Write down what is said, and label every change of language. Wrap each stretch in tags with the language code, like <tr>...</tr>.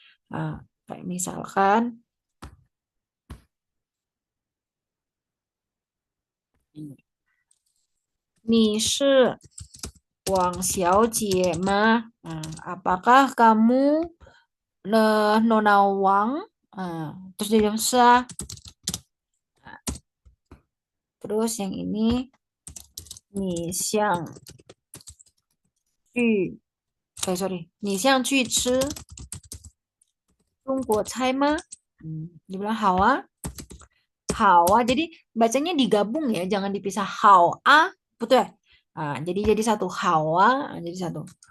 <id>Nah, kayak misalkan,</id> <zh>你是王小姐吗?</zh> <id>Apakah kamu Nona Wang? Terus dia bilang,</id> <zh>"是啊."</zh> <id>Terus yang ini,</id> <zh>你想去, 你想去吃中国菜吗?</zh> <id>Dia bilang,</id> <zh>好啊. 好啊.</zh> <id>Jadi bacanya digabung ya, jangan dipisah.</id> <zh>好啊,</zh> <id>betul ya? Jadi satu.</id> <zh>好啊,</zh> <id>jadi satu.</id>